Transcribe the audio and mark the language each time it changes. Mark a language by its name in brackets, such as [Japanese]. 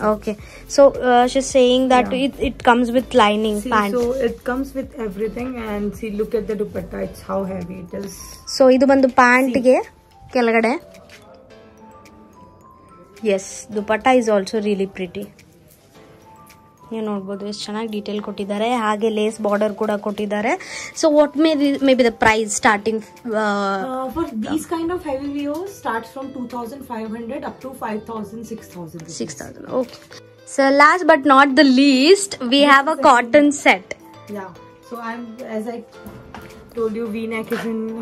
[English] Okay, so she's saying that it comes with lining. See, pant, so it comes with everything, and see, look at the dupatta, it's how heavy it is. [Kannada] so idu bandu pant ge kelagade. [English] Yes, dupatta is also really pretty. [Kannada] ನೀವು ನೋಡ್ಬೋದು ಎಷ್ಟು ಚೆನ್ನಾಗಿ detail ಕೊಟ್ಟಿದ್ದಾರೆ. ಹಾಗೆ lace border ಕೂಡ ಕೊಟ್ಟಿದ್ದಾರೆ. [English] So what may be the price starting for these kind of heavy wears starts from 2500 up to 5000, 6000. 6000. Okay. So last but not the least, we have a cotton set. Yeah. So as I told you, V-neck is in